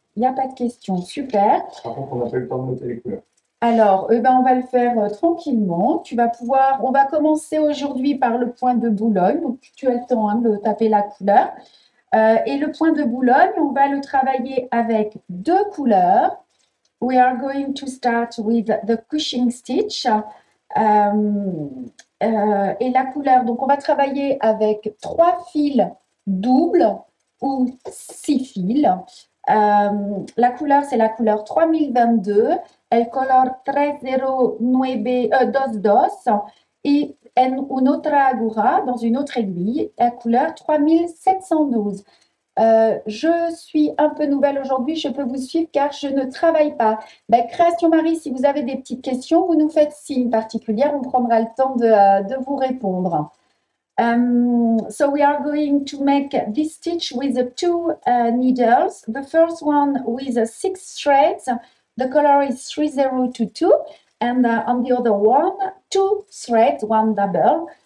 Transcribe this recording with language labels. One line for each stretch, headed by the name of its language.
French: Il n'y a pas de questions, super. Par contre, on n'a pas eu le temps de noter les couleurs. Alors, on va le faire tranquillement. On va commencer aujourd'hui par le point de Boulogne. Donc, tu as le temps de taper la couleur. Et le point de Boulogne, on va le travailler avec 2 couleurs.
English: We are going to start with the Cushing stitch.
French: Et la couleur, donc on va travailler avec 3 fils doubles ou 6 fils. La couleur, c'est la couleur 3022,
Spanish: el color 30922
French: et en une autre aguja, dans une autre aiguille, la couleur 3712. Je suis un peu nouvelle aujourd'hui, je peux vous suivre car je ne travaille pas. Création Marie, si vous avez des petites questions, vous nous faites signe particulier, on prendra le temps de vous répondre.
English: So we are going to make this stitch with 2 needles. The first one with 6 threads. The color is 3022, and on the other one, 2 threads, 1 double.